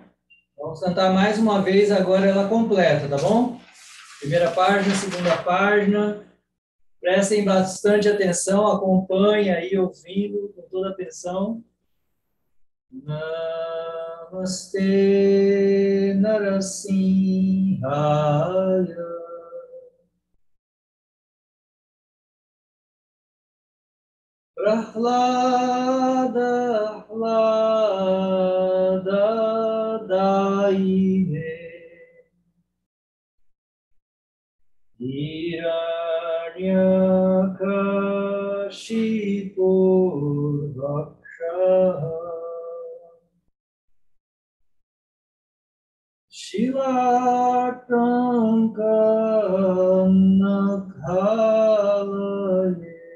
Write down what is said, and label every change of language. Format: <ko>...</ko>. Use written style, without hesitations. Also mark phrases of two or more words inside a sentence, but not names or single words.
<pt>Vamos cantar mais uma vez agora ela completa, tá bom? Primeira página, segunda página. Prestem bastante atenção, acompanhem aí ouvindo com toda atenção.</pt> <sa>नमस्ते नरसिंहाय. प्रह्लाद ह्लाद दायिने हिरण्यकशिपु वक्ष शिलाटङ्क नखालये</sa>